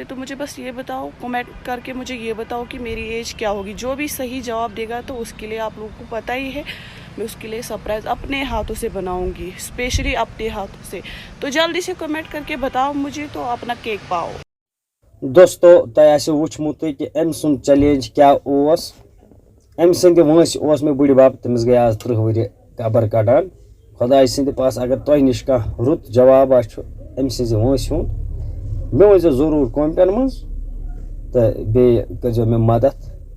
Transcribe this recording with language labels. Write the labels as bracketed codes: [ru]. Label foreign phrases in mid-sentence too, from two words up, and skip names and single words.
[ur] تو مجھے بس یہ بتاؤ، کمنٹ کر کے مجھے یہ بتاؤ کہ میری ایج کیا ہوگی. جو بھی صحیح جواب دے گا تو اس کے لیے آپ لوگوں کو پتہ ہی ہے، میں اس کے لیے سرپرائز اپنے ہاتھوں سے بناؤں گی، اسپیشلی اپنے ہاتھوں سے. تو جلدی سے کمنٹ کر کے بتاؤ مجھے، تو اپنا کیک پاؤ. [ks] دوستو تہ آسو وچھمت کہ ام سن چیلنج کیا اوس. ام سند وانس اوس میں بڑ بب، تمس گئی آز 30 ؤری قبر کڑان. خدائے سند پاس اگر تہ نش کانٛہہ رُت جواب آچھو ام سز وانس ہُنٛد، مےٚ ؤنۍزیو ضروٗر کومنٹن منٛز، تہٕ بیٚیہِ کٔرۍزیو مےٚ مدد.